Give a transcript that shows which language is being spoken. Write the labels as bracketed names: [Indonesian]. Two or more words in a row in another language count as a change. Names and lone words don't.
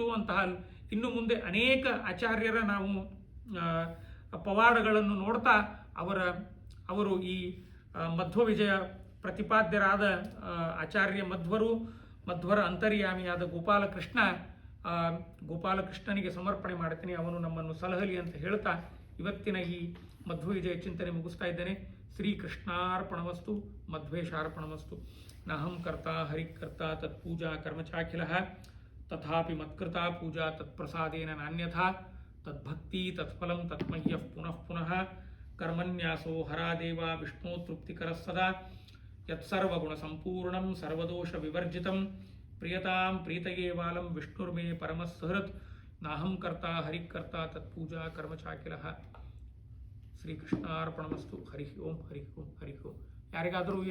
[Kannada] ಅಂತಹ ಇನ್ನು ಮುಂದೆ ಅನೇಕ ಆಚಾರ್ಯರ ನಾವು ಪವಾಡಗಳನ್ನು ನೋಡ್ತಾ ಅವರು ಈ ಮಧ್ವ ವಿಜಯ ಪ್ರತಿಪಾದ್ಯರಾದ ಆಚಾರ್ಯ ಮಧ್ವರ ಅಂತರ್ಯಾಮಿಯಾದ ಗೋಪಾಲಕೃಷ್ಣನಿಗೆ ಸಮರ್ಪಣೆ ಮಾಡ್ತೀನಿ. ಅವನು ನಮ್ಮನ್ನು ಸಲಹಲಿ ಅಂತ ಹೇಳ್ತಾ ಇವತ್ತಿನ ಈ ಮಧ್ವ ವಿಜಯ ಚಿಂತನೆ ಮುಗಿಸ್ತಾ ಇದ್ದೇನೆ. [Sanskrit] ಶ್ರೀಕೃಷ್ಣಾರ್ಪಣಮಸ್ತು, ಮಧ್ವೇಶಾರ್ಪಣಮಸ್ತು. ನಾಹಂ ಕರ್ತಾ ಹರಿಕರ್ತಾ ತತ್ಪೂಜಾ ಕರ್ಮಚಾಖಿಲಃ ತಥಾಪಿ ಮತ್ಕೃತಾ ಪೂಜಾ ತತ್ಪ್ರಸಾದೇನ ನಾನ್ಯಥಾ ತದ್ಭಕ್ತಿ ತತ್ಫಲಂ ತತ್ಮಹ್ಯಃ ಪುನಃ ಪುನಃ ಕರ್ಮನ್ಯಾಸೋ ಹರಾದೇವ ವಿಷ್ಣು ತೃಪ್ತಿಕರ ಸದಾ ಯತ್ಸರ್ವಗುಣ ಸಂಪೂರ್ಣಂ ಸರ್ವದೋಷ ವಿವರ್ಜಿತಂ ಪ್ರಿಯತಾಂ ಪ್ರೀತಯೇ ವಾಲಂ ವಿಷ್ಣುರ್ಮೇ ಪರಮಸ್ಸಹೃತ್ ನಾಹಂ ಕರ್ತಾ ಹರಿಕರ್ತಾ ತತ್ಪೂಜಾ ಕರ್ಮಚಾಖಿಲಃ. ಶ್ರೀಕೃಷ್ಣಾರ್ಪಣಮಸ್ತು. ಹರಿ ಓಂ ಹರಿ ಓಂ ಹರಿ ಓಂ. [Kannada] ಯಾರಿಗಾದರೂ